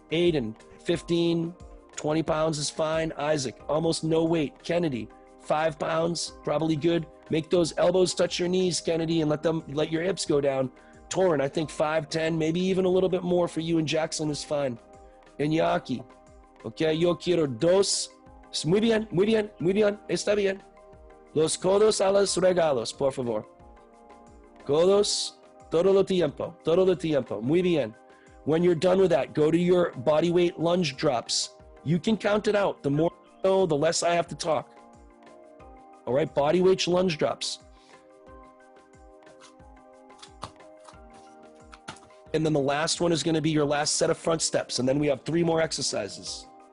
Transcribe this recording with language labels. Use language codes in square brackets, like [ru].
[en] Aiden, 15, 20 pounds is fine. Isaac, almost no weight. Kennedy, 5 pounds, probably good. Make those elbows touch your knees, Kennedy, and let your hips go down. Torrin, I think 5, 10, maybe even a little bit more for you and Jackson is fine. [es] Iñaki, okay, yo quiero 2. Muy bien, muy bien, muy bien, está bien. Los codos a los regalos, por favor. Codos, todo el tiempo, muy bien. [en] When you're done with that, go to your body weight lunge drops. You can count it out. The more you know, the less I have to talk. All right, body weight lunge drops. And then the last one is going to be your last set of front steps. And then we have 3 more exercises.